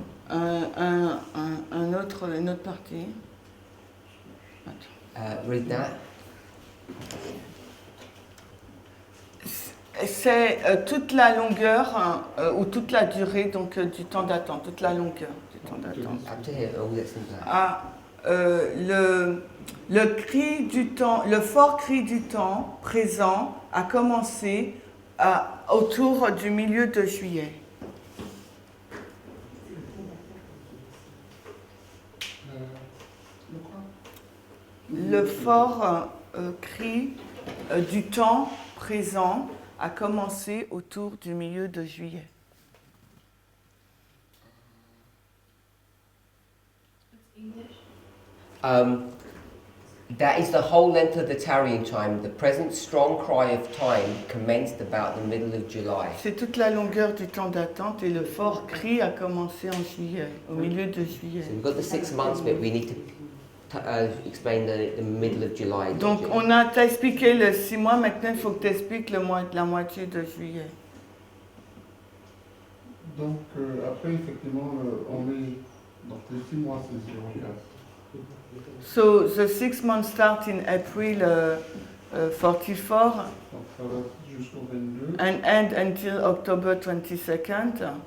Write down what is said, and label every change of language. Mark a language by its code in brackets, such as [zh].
[fr] Une autre partie. [en] Read that. [fr] C'est toute la longueur ou toute la durée donc, du temps d'attente, toute la longueur du temps d'attente. [en] Up to here, all that's in black. [fr] Le cri du temps, le fort cri du temps présent a commencé autour du milieu de juillet. Le fort cri du temps présent a commencé autour du milieu de juillet. [en] It's English. That is the whole length of the tarrying time. The present strong cry of time commenced about the middle of July. [fr] C'est toute la longueur du temps d'attente et le fort cri a commencé en juillet, au milieu de juillet. [en] So we've got the 6 months bit. We need to explain the middle of July. [fr] Donc t'as expliqué le 6 mois, maintenant il faut que tu expliques la moitié de juillet. Donc après, effectivement, on met... Donc les 6 mois, c'est 0,4. [en] So the 6 months start in April 44 [fr] Donc ça va jusqu'au 22. [en] and end until October 22nd.